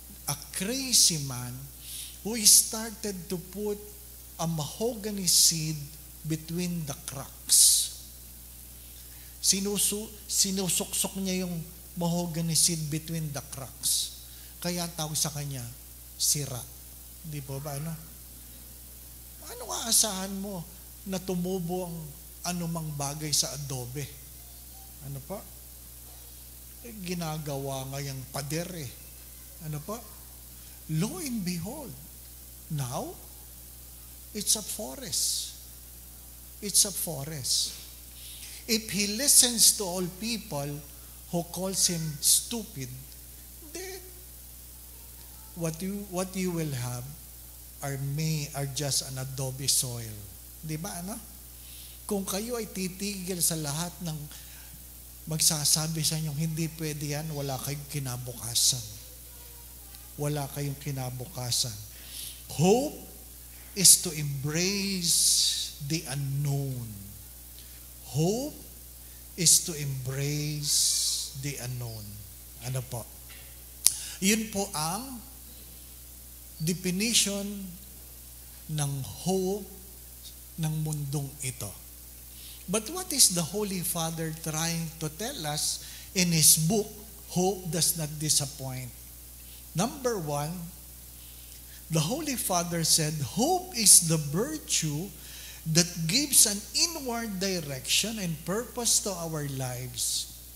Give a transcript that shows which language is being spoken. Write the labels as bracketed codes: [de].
[en] A crazy man who started to put a mahogany seed between the cracks. [tl] Sinusuksok niya yung mahogany seed [en] between the cracks. [tl] Kaya tawag sa kanya, sira. Di po ba, ano? Anong aasahan mo na tumubo ang anumang bagay sa adobe? Ano pa? Ginagawa nga yung pader eh. Ano pa? [en] Lo and behold, now, it's a forest. It's a forest. If he listens to all people who calls him stupid, then what you will have are just an adobe soil. [tl] Di ba, ano? Kung kayo ay titigil sa lahat ng magsasabi sa inyong hindi pwede yan, wala kayong kinabukasan. Wala kayong kinabukasan. [en] Hope is to embrace the unknown. Hope is to embrace the unknown. [tl] Ano po? Yun po ang definition ng hope ng mundong ito. [en] But what is the Holy Father trying to tell us in his book, Hope Does Not Disappoint? Number 1, the Holy Father said, hope is the virtue that gives an inward direction and purpose to our lives.